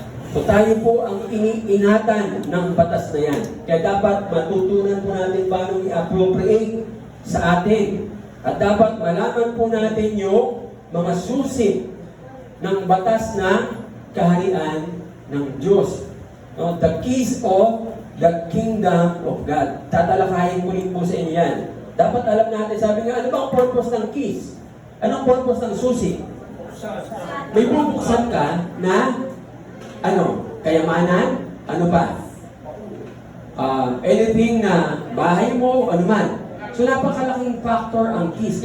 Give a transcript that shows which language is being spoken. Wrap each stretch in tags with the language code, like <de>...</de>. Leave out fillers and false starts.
<tl>So tayo po ang iniingatan ng batas na yan. Kaya dapat matutunan po natin paano i-appropriate sa atin. At dapat malaman po natin yung mga susi ng batas na kaharian ng Diyos. No?</tl> <en>The keys of the kingdom of God.</en> <tl>Tatalakayin ko rin po sa inyo yan. Dapat alam natin, sabi nga, ano ba ang purpose ng keys? Anong purpose ng susi? May bubuksan ka na kayamanan, ano pa? Anything na bahay mo, ano man. So napakalaking factor ang keys.</tl>